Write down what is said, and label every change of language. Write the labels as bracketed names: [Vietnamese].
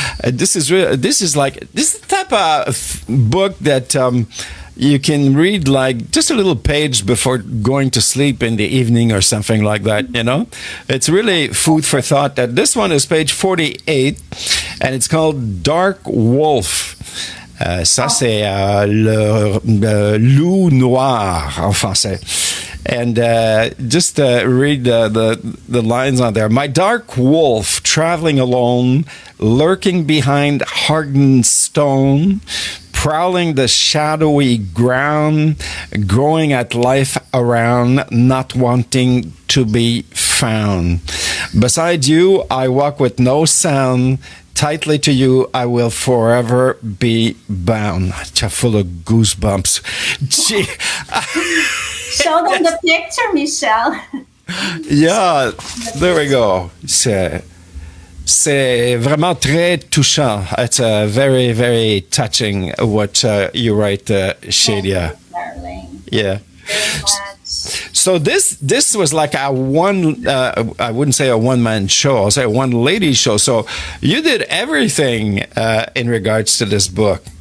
[English] This is the type of book that you can read like just a little page before going to sleep in the evening or something like that, you know? It's really food for thought. That this one is page 48, and it's called Dark Wolf. [French] Ça, c'est le loup noir en français. [English] And just read the lines on there. My dark wolf traveling alone, lurking behind hardened stone, prowling the shadowy ground, growing at life around, not wanting to be found. Beside you, I walk with no sound. Tightly to you, I will forever be bound. Just full of goosebumps. Gee. Show them the picture, Michelle. Yeah, there we go. [French] C'est vraiment très touchant. [English] It's very, very touching what you write, Shadia. Darling. Yeah. Very much. So this was like a one. I wouldn't say a one-man show. I'll say a one-lady show. So you did everything in regards to this book.